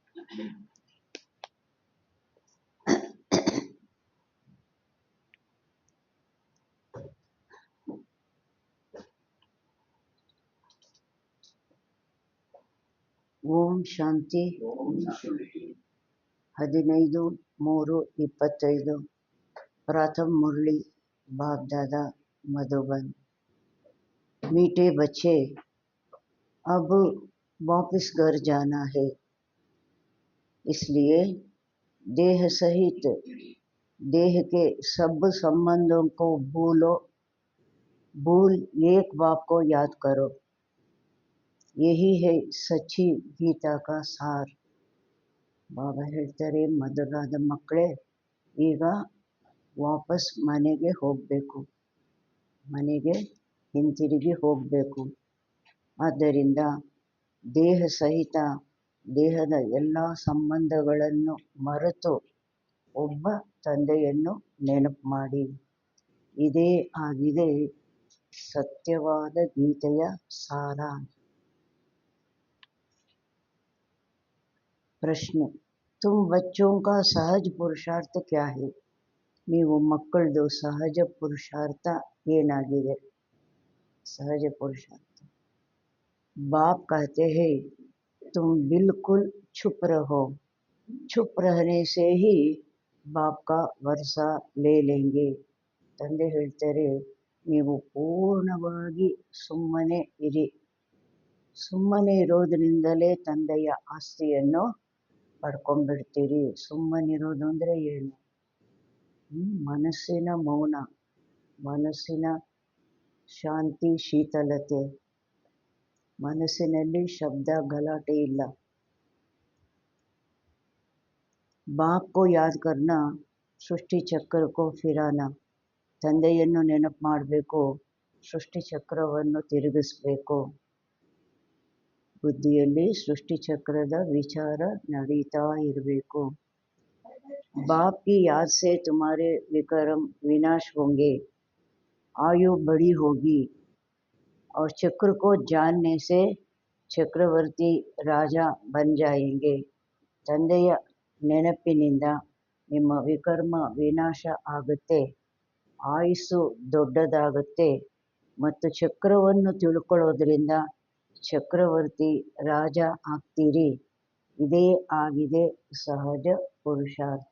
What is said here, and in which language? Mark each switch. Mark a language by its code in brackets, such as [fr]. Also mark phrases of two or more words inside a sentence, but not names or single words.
[kn] ಓಂ ಶಾಂತಿ. [hi] 15/3/25 प्रथम मुरली बाप दादा मधुबन। मीठे बच्चे, अब वापस घर जाना है, इसलिए देह सहित देह के सब संबंधों को भूल एक बाप को याद करो। यही है सच्ची गीता का सार। [kn] ಬಾಬಾ ಹೇಳ್ತಾರೆ, ಮಧುರಾದ ಮಕ್ಕಳೇ, ಈಗ ವಾಪಸ್ ಮನೆಗೆ ಹೋಗಬೇಕು, ಮನೆಗೆ ಹಿಂತಿರುಗಿ ಹೋಗಬೇಕು. ಆದ್ದರಿಂದ ದೇಹ ಸಹಿತ ದೇಹದ ಎಲ್ಲ ಸಂಬಂಧಗಳನ್ನು ಮರೆತು ಒಬ್ಬ ತಂದೆಯನ್ನು ನೆನಪು ಮಾಡಿ. ಇದೇ ಆಗಿದೆ ಸತ್ಯವಾದ ಗೀತೆಯ ಸಾರ. ಪ್ರಶ್ನೆ, [hi] तुम बच्चों का सहज पुरुषार्थ क्या है? [kn] ನೀವು ಮಕ್ಕಳದು ಸಹಜ ಪುರುಷಾರ್ಥ ಏನಾಗಿದೆ? [hi] सहज पुरुषार्थ बाप कहते हैं, तुम बिल्कुल चुप रहो, चुप रहने से ही बाप का वर्षा ले लेंगे. [kn] ತಂದೆ ಹೇಳ್ತಾರೆ, ನೀವು ಪೂರ್ಣವಾಗಿ ಸುಮ್ಮನೆ ಇರಿ. ಸುಮ್ಮನೆ ಇರೋದ್ರಿಂದಲೇ ತಂದೆಯ ಆಸ್ತಿಯನ್ನು ಪಡ್ಕೊಂಡ್ಬಿಡ್ತೀರಿ. ಸುಮ್ಮನಿರೋದು ಅಂದರೆ ಏನು? ಮನಸ್ಸಿನ ಮೌನ, ಮನಸ್ಸಿನ ಶಾಂತಿ, ಶೀತಲತೆ, ಮನಸ್ಸಿನಲ್ಲಿ ಶಬ್ದ ಗಲಾಟೆ ಇಲ್ಲ. [hi] बाप को याद करना, सृष्टि चक्र को फिराना. [kn] ತಂದೆಯನ್ನು ನೆನಪು ಮಾಡಬೇಕು, ಸೃಷ್ಟಿ ಚಕ್ರವನ್ನು ತಿರುಗಿಸ್ಬೇಕು. ಬುದ್ಧಿಯಲ್ಲಿ ಸೃಷ್ಟಿ ಚಕ್ರದ ವಿಚಾರ ನಡೀತಾ ಇರಬೇಕು. [hi] बाप की याद से तुम्हारे विक्रम विनाश होंगे, आयु बड़ी होगी और चक्र को जानने से चक्रवर्ती राजा बन जाएंगे. [kn] ತಂದೆಯ ನೆನಪಿನಿಂದ ನಿಮ್ಮ ವಿಕರ್ಮ ವಿನಾಶ ಆಗುತ್ತೆ, ಆಯುಸ್ಸು ದೊಡ್ಡದಾಗುತ್ತೆ ಮತ್ತು ಚಕ್ರವನ್ನು ತಿಳ್ಕೊಳ್ಳೋದ್ರಿಂದ ಚಕ್ರವರ್ತಿ ರಾಜ ಆಗ್ತೀರಿ. ಇದೇ ಆಗಿದೆ ಸಹಜ ಪುರುಷಾರ್ಥ.